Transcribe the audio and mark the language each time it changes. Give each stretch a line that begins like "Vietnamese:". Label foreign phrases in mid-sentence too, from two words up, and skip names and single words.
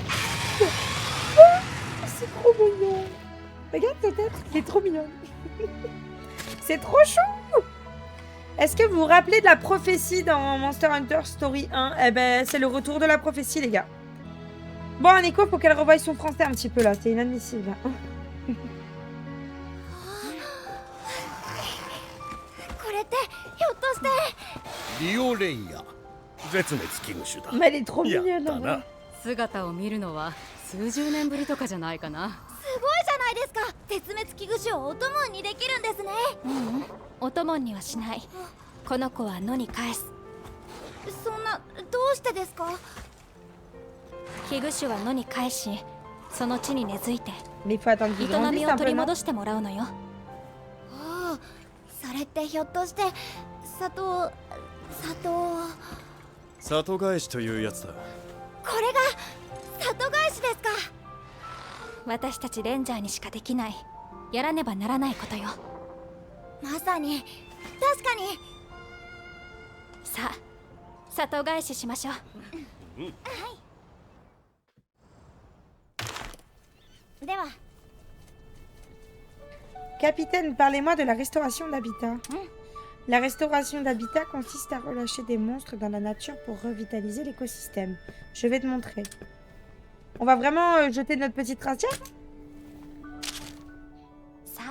French: Oh, c'est trop mignon. Regarde sa tête, il est trop mignon. C'est trop chou. Est-ce que vous vous rappelez de la prophétie dans Monster Hunter Story 1? Eh ben, c'est le retour de la prophétie, les gars. Bon, Nico, faut qu'elle revoie son français un petit peu, là. C'est inadmissible.
Japanese: これってひょっとしてリオレイヤ絶滅危惧種だ。
French: Mais elle est trop
Japanese: や
French: mignonne,
Japanese: った
French: en
Japanese: な
French: vrai.。
Japanese: 姿を見るのは数十年ぶりとかじゃないかな。すごいじゃないですか。絶滅危惧種をお供にできるんですね。お供にはしない。この子は野に返す。そんな、どうしてですか？危惧種は野に返し、その地に根付いて
French: Mais il faut attendre qu'il
Japanese: 営
French: grandisse
Japanese: み
French: un
Japanese: を取
French: peu,
Japanese: り
French: non?
Japanese: 戻してもらうのよ。ああ、それってひょっとして里里返しというやつだ。これが里返しですか。私たちレンジャーにしかできないやらねばならないことよ。まさに、確かに。さあ、里返ししましょう。はい。では。
French: Capitaine, parlez-moi de la restauration d'habitat. La restauration d'habitat consiste à relâcher des monstres dans la nature pour revitaliser l'écosystème. Je vais te montrer. On va vraiment jeter notre petite racière? Ça.